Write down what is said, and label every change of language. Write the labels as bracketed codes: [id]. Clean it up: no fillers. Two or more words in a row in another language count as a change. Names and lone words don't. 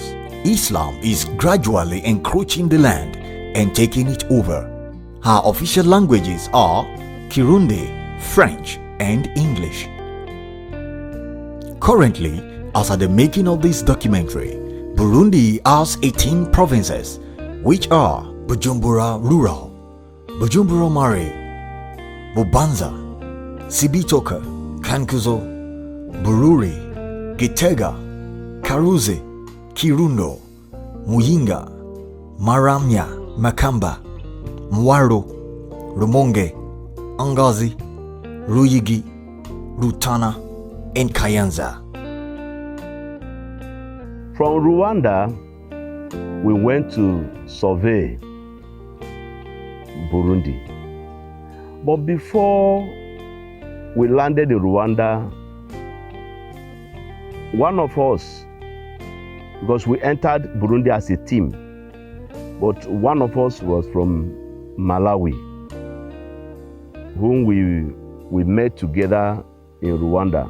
[en] Islam is gradually encroaching the land and taking it over. Her official languages are Kirundi, French and English. Currently, as at the making of this documentary, Burundi has 18 provinces, which are Bujumbura Rural, Bujumbura Mare, Bubanza, Cibitoke, Kankuzo, Bururi, Gitega, Karuzi, Kirundo, Muyinga, Maramya, Makamba, Mwaro, Rumonge, Angazi, Ruyigi, Rutana, and Kayanza. From Rwanda, we went to survey Burundi. But before we landed in Rwanda, one of us, because we entered Burundi as a team, but one of us was from Malawi, whom we met together in Rwanda.